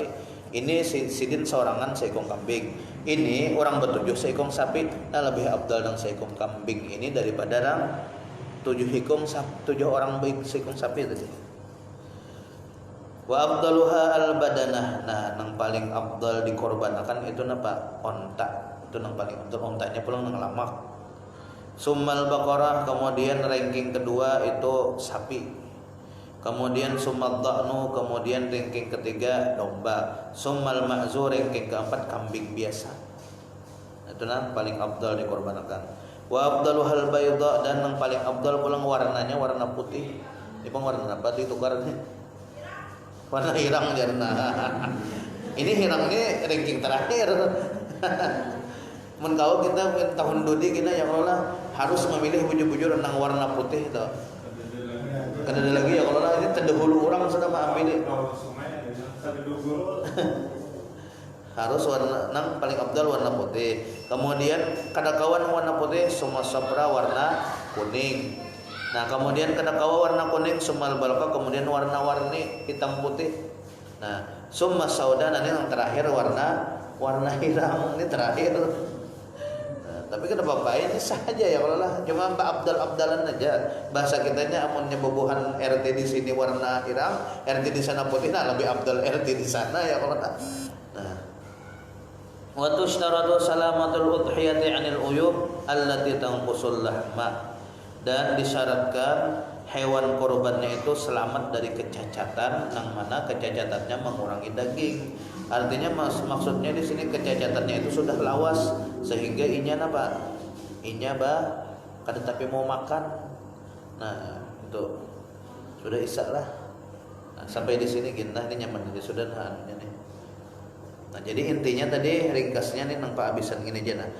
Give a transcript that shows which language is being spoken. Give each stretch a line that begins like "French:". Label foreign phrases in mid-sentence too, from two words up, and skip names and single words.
Banjar: Ini sidin seorangan seikung kambing. Ini orang bertujuh seikung sapi, nah lebih abdal dan seikung kambing ini daripada orang 7 orang baik seikung sapi tadi.
Arabic: وأفضلها البدنة.
Banjar: Nah, yang paling abdal dikorbankan itu napa? Onta. Itu yang paling abdal, ontanya pulang nang lamak.
Arabic: ثم البقرة,
Indonesian: kemudian ranking kedua itu sapi. Kemudian
Arabic: ثم الضأن,
Indonesian: kemudian ranking ketiga domba.
Arabic: ثم المعز,
Indonesian: ranking keempat kambing biasa. Itu yang paling abdal dikorbankan.
Arabic: وأفضلها البيضاء,
Indonesian: dan yang paling abdal pulang warnanya warna putih.
Banjar: Ini pun warna apa itu tukarnya? Warna hirang jarna. Ini hirang ini ranking terakhir. Mun kau kita tahun dudi kita ya Allah harus memilih bujur-bujur tentang warna putih itu. Kada ada lagi ya kalau ini terdahulu orang sudah mengambil. Harus warna nang paling abdal warna putih. Kemudian kada kawan warna putih semua sabra warna kuning. Nah, kemudian kada kawan warna kuning
Arabic: ثم البلقاء,
Banjar: kemudian warna-warni hitam putih. Nah,
Arabic: ثم السوداء,
Indonesian: nanti yang terakhir warna hitam ini terakhir. Tapi kenapa apa ini saja ya kalau lah cuma abdal-abdalan aja.
Banjar: Bahasa kitanya amunnya bobohan RT di sini warna hitam, RT di sana putih, nah lebih abdal RT di sana ya kalau lah.
Arabic: Nah, وتشترط سلامة الأضحية عن العيوب التي تنقص اللحم,
Indonesian: dan disyaratkan hewan korbannya itu selamat dari kecacatan, yang mana kecacatannya mengurangi daging.
Banjar: Artinya maksudnya di sini kecacatannya itu sudah lawas sehingga inya apa? Inya kada tapi mau makan. Nah, itu sudah isak lah. Nah, sampai di sini kita ini nyaman jadi sudah nih. Nah, jadi intinya tadi ringkasnya nih nang paabisan gini aja nah.